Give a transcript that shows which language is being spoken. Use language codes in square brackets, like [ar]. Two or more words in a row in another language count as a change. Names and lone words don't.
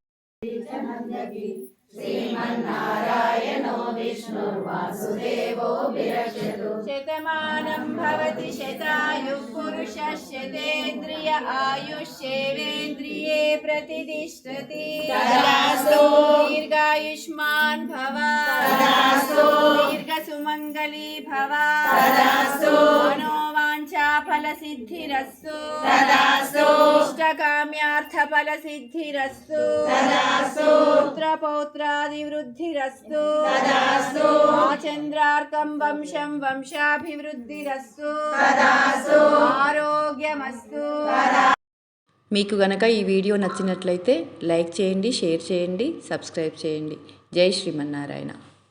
[sa] श्रीमन्नारायणो विष्णुर्वासुदेवो विरक्षतु शतमानं भवति शतायुः पुरुषः शतेन्द्रिय आयुष्येवेन्द्रिये प्रतिष्ठति तदास्तु दीर्घायुष्मान् भव तदास्तु दीर्घसुमङ्गली भव तदास्तु मनोवाञ्छा फलसिद्धिरस्तु तदास्तु इष्टकाम्यार्थफलसिद्धिरस्तु तदास्तु पुत्रपौत्रादिवृद्धिरस्तु तदास्तु चन्द्रार्कं వంశం వంశాభివృద్ధిరస్తు తదాస్తు ఆరోగ్యమస్తు. [te] మీకు గనక ఈ వీడియో నచ్చినట్లయితే లైక్ చేయండి, షేర్ చేయండి, సబ్స్క్రైబ్ చేయండి. జై శ్రీమన్నారాయణ.